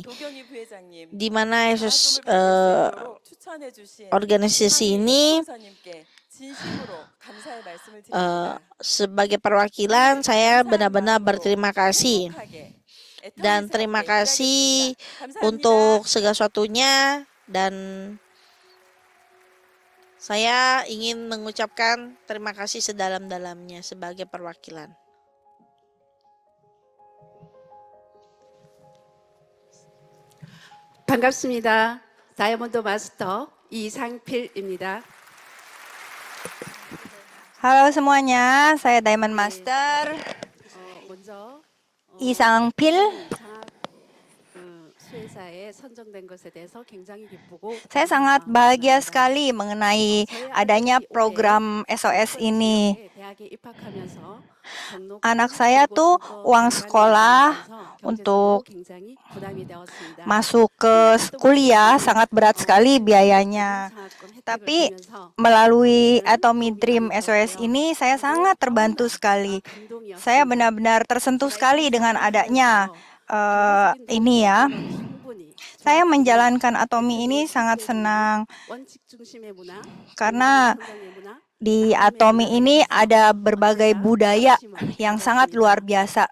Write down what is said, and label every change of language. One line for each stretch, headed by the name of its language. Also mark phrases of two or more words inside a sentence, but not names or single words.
Indonesian: Di mana organisasi ini sebagai perwakilan saya benar-benar berterima kasih. Dan terima kasih untuk segala sesuatunya, dan saya ingin mengucapkan terima kasih sedalam-dalamnya sebagai perwakilan.
Korean: 반갑습니다. 다이아몬드 마스터 이상필입니다.
Indonesian: Halo semuanya, saya Diamond Master
Korean: 먼저 Lee Sang-pil. 장학 수혜사에 선정된 것에 대해서 굉장히 기쁘고
Indonesian: Saya sangat bahagia sekali mengenai adanya program SOS ini.
Korean: 대학에 입학하면서
Indonesian: Anak saya tuh uang sekolah untuk
Korean: 굉장히 부담이 되었습니다.
Indonesian: masuk ke kuliah sangat berat sekali biayanya. Tapi melalui Atomy Dream SOS ini saya sangat terbantu sekali. Saya benar-benar tersentuh sekali dengan adanya ini ya. Saya menjalankan Atomy ini sangat senang karena di Atomy ini ada berbagai budaya yang sangat luar biasa.